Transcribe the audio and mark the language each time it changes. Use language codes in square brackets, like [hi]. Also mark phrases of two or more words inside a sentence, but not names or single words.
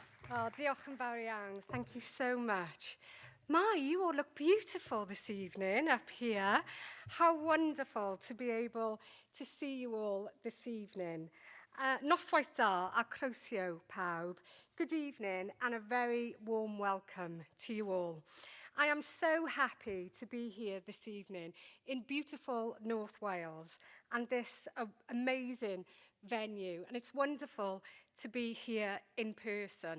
[cy] Oh, diolch yn fawr iawn. [en] Thank you so much. My, you all look beautiful this evening up here. How wonderful to be able to see you all this evening. [cy] Noswaith da a croeso pawb. [en] Good evening and a very warm welcome to you all. I am so happy to be here this evening in beautiful North Wales and this amazing venue, and it's wonderful to be here in person.